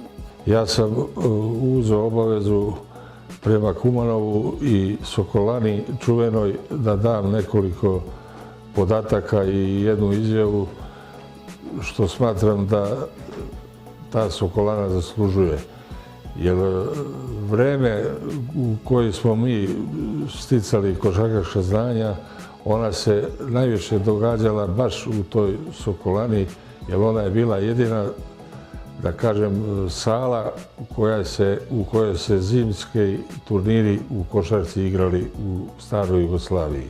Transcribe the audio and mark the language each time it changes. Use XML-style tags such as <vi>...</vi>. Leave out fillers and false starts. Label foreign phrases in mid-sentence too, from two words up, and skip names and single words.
<sr>Јас сам узeo обавезу према Куманову и Соколани чувеној да дам неколико података и едну изјаву што сматрам да таа Соколана заслужuje. Jer vreme u koje smo mi sticali košarkaška znanja, ona se najviše događala baš u toj Sokolani, jer ona je bila jedina, da kažem, sala u kojoj se zimski turniri u košarci igrali u staroj Jugoslaviji.</sr>